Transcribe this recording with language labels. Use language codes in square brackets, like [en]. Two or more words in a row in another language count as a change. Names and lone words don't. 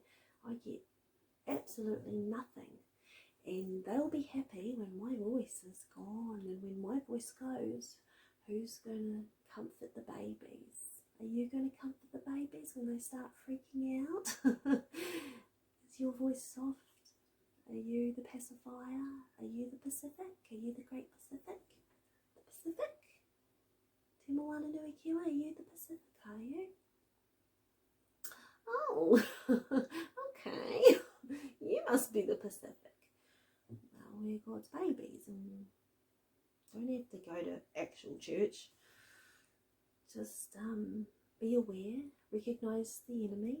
[en] I get absolutely nothing. And they'll be happy when my voice is gone, and when my voice goes, who's going to comfort the babies? Are you going to comfort the babies when they start freaking out? Is your voice soft? Are you the pacifier? Are you the Pacific? Are you the Great Pacific? The Pacific? [mi] Te moana nui kiwa, [en] are you the Pacific, are you? Oh, okay. You must be the Pacific. Well, we're God's babies and don't have to go to actual church. Just be aware, recognise the enemy.